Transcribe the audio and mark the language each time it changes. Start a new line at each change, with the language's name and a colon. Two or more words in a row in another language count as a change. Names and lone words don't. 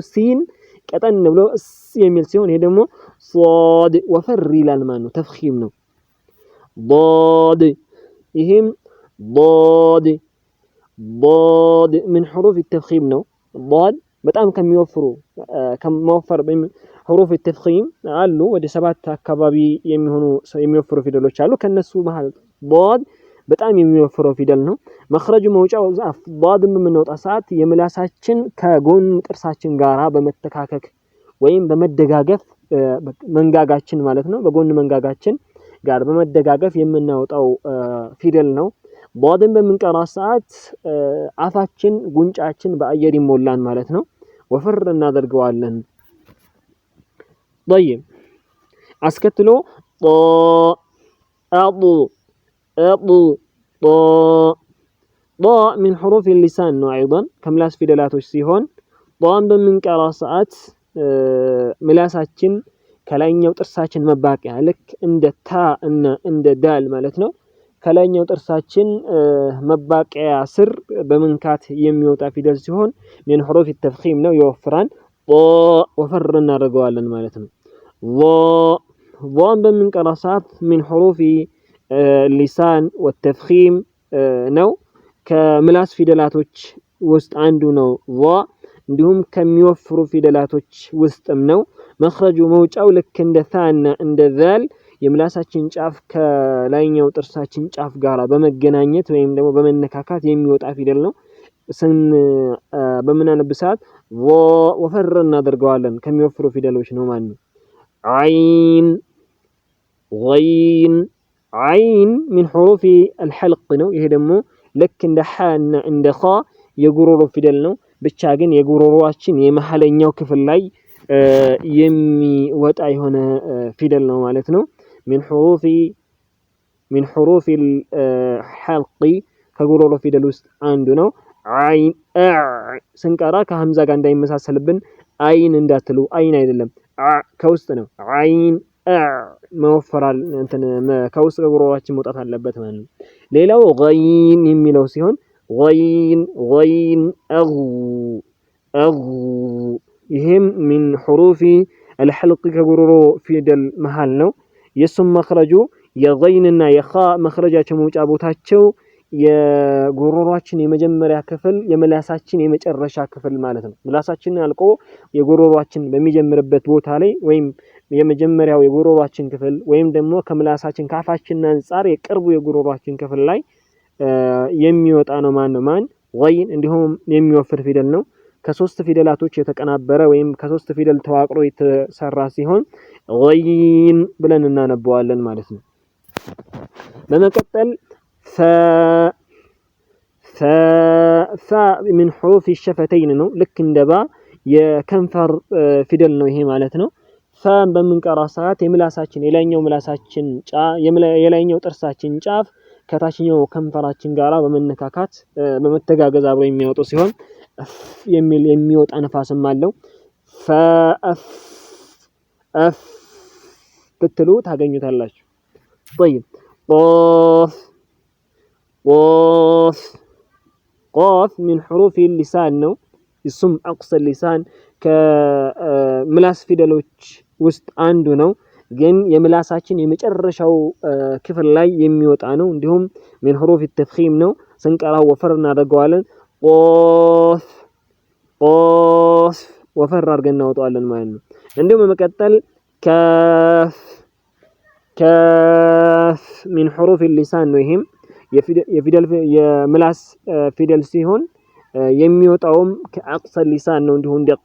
Amharic: ሲን ቀጠን ብሎ እስ የሚል ሲሆን ይሄ ደግሞ ሷድ ወፈር ይላል ማለት ነው። ተፍኺም ነው። ضاد ይሄም
Arabic: ضاد من حروف التفخيم
Amharic: ነው። ضاد በጣም ከሚወፈር
Arabic: حروف التفخيم
Amharic: አሉ ወደ 7 አካባቢ የሚወፍሩ ፊደሎች አሉ ከነሱ መሃል ضاد በጣም የሚወፍረው ፊደል ነው መخرج መውጫው ضاد በምንወጣ ሰዓት የምላሳችን ከጎን ጥርሳችን ጋራ በመተካከክ ወይም በመደጋገፍ መንጋጋችን ማለት ነው በጎን መንጋጋችን ጋር በመደጋገፍ የምናወጣው ፊደል ነው ضادን በምንቀራ ሰዓት አፋችን ጉንጫችን በአየር ይሞላል ማለት ነው ወፍር እናደርገዋለን طيب አስከትሎ
Arabic: ضاء من حروف اللسان
Amharic: ነው ايضا ከምላስ ፊደላቶች ሲሆን ضاን በምንቀራ ሰዓት ምላሳችን ከላይኛው ጥርሳችን መባቂያ ልክ እንደ ታ እና እንደ ዳል ማለት ነው ከላይኛው ጥርሳችን መባቂያ ስር በመንካት የሚወጣ ፊደል ሲሆን
Arabic: من حروف التفخيم
Amharic: ነው ይወፍራል ወፈር እናደርገዋለን ማለት ነው ضان በምንቀራ ሰዓት
Arabic: من حروف اللسان والتفخيم
Amharic: ነው ከምላስ ፊደላቶች ውስጥ አንዱ ነው እንዲሁም ከሚወፍሩ ፊደላቶች ውስጥም ነው መخرج መውጫው ልክ እንደ ታና እንደ ዛል የምላሳችን ጫፍ ከላይኛው ጥርሳችን ጫፍ ጋራ በመገናኘት ወይም ደግሞ በመነካካት የሚወጣ ፊደል ነው በመናነብ ሰዓት ወፈር እናደርገዋለን ከሚወፍሩ ፊደሎች ነው ማለት ነው
Arabic: عين غين عين من حروف الحلق
Amharic: ነው ይሄ ደግሞ ልክ እንደ ሐና እንደ ኻ የጉሮሮ ፊደል ነው ብቻ ግን የጉሮሮአችን የመሐለኛው ክፍል ላይ የሚወጣ የሆነ ፊደል ነው ማለት ነው
Arabic: من حروف الحلق
Amharic: ከጉሮሮ ፊደል ውስጥ አንዱ ነው عين ስንቀራ ከሐምዛ ጋር እንዳይመሳሰልብን አይን እንዳትሉ አይን አይደለም ከውስጥ ነው عين መወፈራል እንትን ከውስጥ ከጉሮሮአችን መውጣት አለበት ማለት ነው ሌላው غين የሚለው ሲሆን غين ይሄም
Arabic: من حروف الحلق
Amharic: ከጉሮሮ ፊደል መሃል ነው የሱም መخرጁ የغይንና የኻ መخرጃቸው መውጫ ቦታቸው የጉሮሮአችን የመጀመሪያ ክፍል የምላሳችን የመጨረሻ ክፍል ማለት ነው ምላሳችን አልቆ የጉሮሮአችን በሚጀምርበት ቦታ ላይ ወይም የመጀመሪያው የጉሮሮአችን ክፍል ወይም ደግሞ ከምላሳችን ካፋችን አንፃር የቅርቡ የጉሮሮአችን ክፍል ላይ የሚወጣ ነው ማን غين እንዲሁም የሚወፍር ፊደል ነው ከሶስት ፊደላቶች የተቀናበረ ወይም ከሶስት ፊደል ተዋቅሮ የተሰራ ሲሆን غين ብለን እናነበዋለን ማለት ነው በመቀጠል
Arabic: من حروف الشفتين
Amharic: ነው ልክ እንደባ የከንፈር ፊደል ነው ይሄ ማለት ነው ፋን በምንቀራ ሰዓት የምላሳችን የላይኛው ምላሳችን የላይኛው ጥርሳችን ጫፍ ከታችኛው ከንፈራችን ጋራ በመነካካት በመተጋገዝ አብሮ የሚያወጡ ሲሆን የሚል የሚወጣ ነፋስም አለው እፍ ብትሉ ታገኙታላችሁ
Arabic: طيب قاف من حروف اللسان
Amharic: ነው እሱም
Arabic: أقصى اللسان
Amharic: ከምላስ ፊደሎች ውስጥ አንዱ ነው ግን የምላሳችን የመጨረሻው ክፍል ላይ የሚወጣ ነው እንዲሁም
Arabic: من حروف التفخيم
Amharic: ነው ስንቀራው ወፈር እናደርገዋለን ቃፍ ወፈር አድርገን እናወጣዋለን ማለት ነው እንዲሁም በመቀጠል ካፍ
Arabic: من حروف اللسان
Amharic: ነው ይሄም የፊደል የምላስ ፊደል ሲሆን የሚወጣውም ከአቅሰ ሊሳን ነው እንዲሁ እንደ